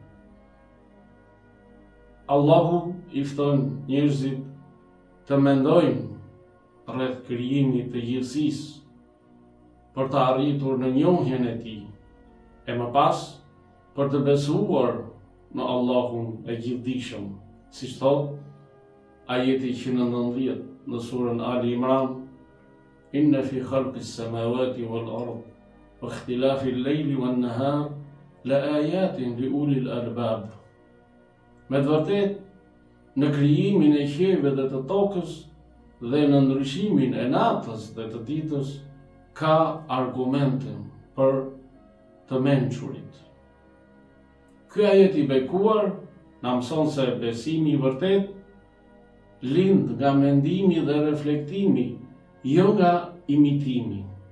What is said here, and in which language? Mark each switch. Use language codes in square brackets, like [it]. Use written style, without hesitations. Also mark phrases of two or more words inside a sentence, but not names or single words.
[sq] Allahu i fton njerëzit të mendojnë rreth krijimit të gjithësisë për të arritur në njohjen e tij, e më pas për të besuar në Allahun e gjithdijshëm, siç thot ajeti 119 në surën Ali Imran, [ar] إن في خلق السماوات والأرض واختلاف الليل والنهار لآيات لأولي الألباب. [sq] Me të vërtet, në krijimin e qiejve dhe të tokës dhe në ndryshimin e natës dhe të ditës ka argumente për të mençurit. Ky ajet i bekuar na mëson se besimi i vërtet lind nga mendimi dhe reflektimi, jo nga imitimi.